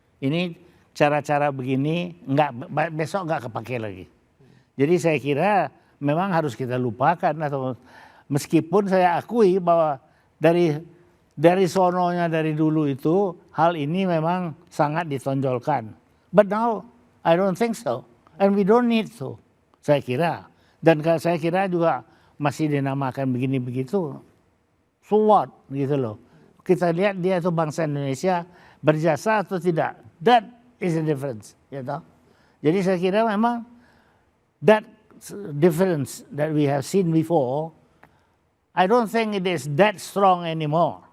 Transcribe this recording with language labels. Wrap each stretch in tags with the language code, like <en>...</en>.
<id>Ini cara-cara begini besok nggak kepake lagi. Jadi saya kira memang harus kita lupakan, atau meskipun saya akui bahwa dari sononya dari dulu itu hal ini memang sangat ditonjolkan.</id> <en>But now I don't think so, and we don't need to.</en> <id>Saya kira, dan saya kira juga masih dinamakan begini begitu.</id> <en>So what</en> <id>gitu loh. Kita lihat dia itu bangsa Indonesia berjasa atau tidak.</id> <en>That is the difference, you know?</en> <id>Jadi saya kira memang</id> <en>that difference that we have seen before, I don't think it is that strong anymore.</en>